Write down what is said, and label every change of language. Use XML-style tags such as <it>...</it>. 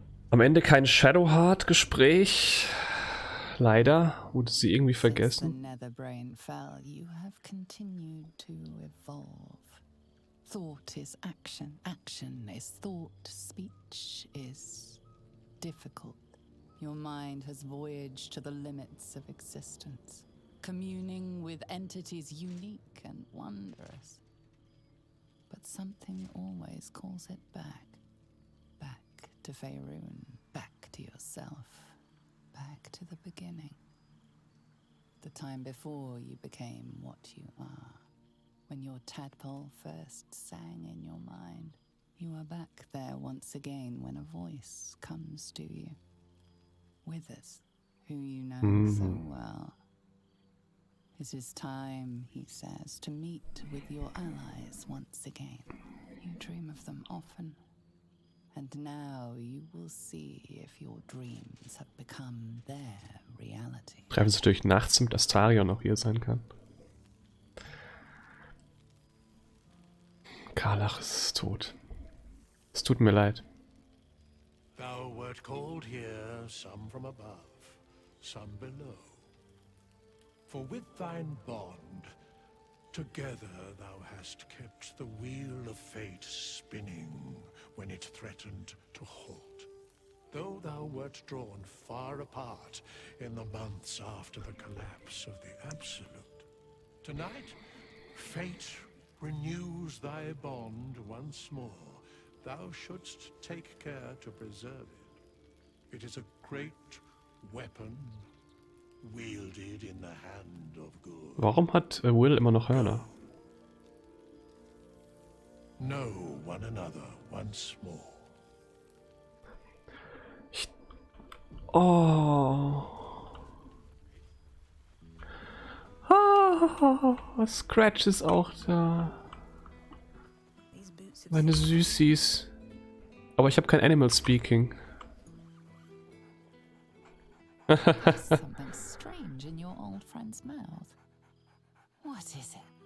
<de>Am Ende kein Shadowheart-Gespräch. Leider wurde sie irgendwie</de> <en>Since the</en> <de>vergessen.</de> <en>Netherbrain fell, you have continued to evolve. Thought is action, action is thought, speech is difficult. Your mind has voyaged to the limits of existence, communing with entities unique and wondrous. But something always calls it back. Back to Faerun, back to yourself, back to the beginning. The time before you became what you are. When your tadpole first sang in your mind, you are back there once again when a voice comes to you. Withers, who you know so well. It is time, he says, to meet with your allies once again. You dream of them often. And now you will see if your dreams have become their reality.</en> <de>Treffen sie natürlich nachts, damit Astarion noch hier sein kann. Karlach ist tot. Es tut mir leid.</de> <en>Thou wert called here, some from above, some below. For with thine bond, together thou hast kept the wheel of fate spinning when it threatened to halt. Though thou wert drawn far apart in the months after the collapse of the Absolute, tonight fate renews thy bond once more. Thou shouldst take care to preserve it. It is a great weapon wielded in the hand of good.</en> <de>Warum hat Will immer noch Hörner?</de> <en>Know one another once more. Oh.</en> <de>Ah, Scratch ist auch da. Meine Süßis. Aber ich habe kein Animal Speaking.</de> <en>Something strange in your old friend's mouth. What is it?</en>